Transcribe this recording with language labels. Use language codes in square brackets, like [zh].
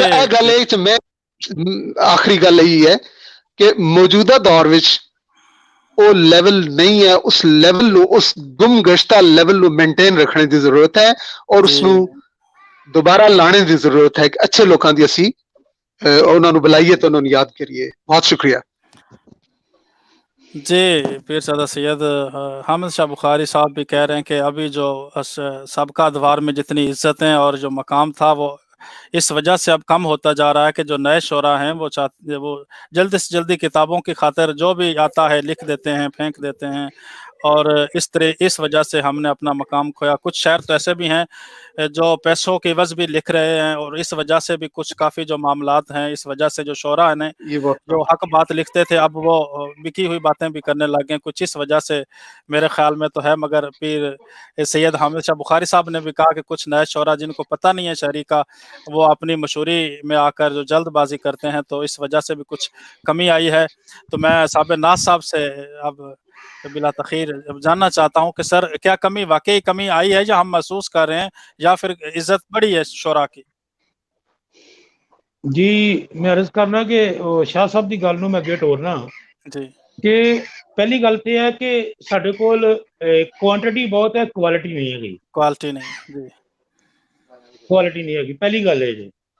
[pa] ਤੇ ਇਹ ਗੱਲ ਇਹ 'ਚ ਮੈਂ ਆਖਰੀ ਗੱਲ ਇਹੀ ਹੈ ਕਿ ਮੌਜੂਦਾ ਦੌਰ ਵਿੱਚ ਉਹ ਲੈਵਲ ਨਹੀਂ ਹੈ, ਉਸ ਲੈਵਲ ਨੂੰ, ਉਸ ਗੁੰਮਗਸ਼ਤਾ ਲੈਵਲ ਨੂੰ ਮੇਨਟੇਨ ਰੱਖਣੇ ਦੀ ਜ਼ਰੂਰਤ ਹੈ ਔਰ ਉਸ जी ਨੂੰ ਦੁਬਾਰਾ ਲਾਣੇ ਦੀ ਜ਼ਰੂਰਤ ਹੈ ਕਿ ਅੱਛੇ ਲੋਕਾਂ ਦੀ ਅਸੀਂ ਉਹਨਾਂ ਨੂੰ ਬੁਲਾਈਏ ਤੇ ਉਹਨਾਂ ਨੂੰ ਯਾਦ ਕਰੀਏ। ਬਹੁਤ ਸ਼ੁਕਰੀਆ। [hi] जी पीरजादा सैयद हामिद शाह बुखारी साहब भी कह रहे हैं कि अभी जो सबका अदवार में जितनी इज्जतें और जो मकाम था वो इस वजह से अब कम होता जा रहा है कि जो नए शोरा हैं वो जल्दी से जल्दी किताबों की खातिर जो भी आता है लिख देते हैं, फेंक देते हैं, और इस वजह से हमने अपना मकाम खोया। कुछ शायर तो ऐसे भी हैं जो पैसों के वज़ भी लिख रहे हैं, और इस वजह से भी कुछ काफ़ी जो मामलात हैं, इस वजह से जो शोरा हैं ये बहुत जो हक बात लिखते थे अब वो बिकी हुई बातें भी करने लग गए। कुछ इस वजह से मेरे ख्याल में तो है। मगर फिर सैयद हामिद शाह बुखारी साहब ने भी कहा कि कुछ नए शोरा जिनको पता नहीं है शायरी का, वो अपनी मशहूरी में आकर जो जल्दबाजी करते हैं, तो इस वजह से भी कुछ कमी आई है। तो मैं साहब नाज साहब से अब बिला तखीर जानना चाहता हूँ कि सर क्या कमी, वाकई कमी आई है या हम महसूस कर रहे हैं, या फिर इज्जत बढ़ी है शोरा की? [pa] ਜੀ ਮੈਂ ਅਰਜ਼ ਕਰਨਾ ਕਿ ਉਹ ਸ਼ਾਹ ਸਾਹਿਬ ਦੀ ਗੱਲ ਨੂੰ ਮੈਂ ਅੱਗੇ ਟੋਰਨਾ जी ਕਿ ਪਹਿਲੀ ਗੱਲ ਤੇ ਹੈ ਕਿ ਸਾਡੇ ਕੋਲ ਕੁਆਂਟੀਟੀ ਬਹੁਤ ਹੈ, ਕੁਆਲਿਟੀ ਨਹੀਂ ਹੈਗੀ। [hi] क्वालिटी नहीं जी [pa] ਕੁਆਲਿਟੀ ਨਹੀਂ ਹੈਗੀ, ਪਹਿਲੀ ਗੱਲ ਇਹ ਜੀ।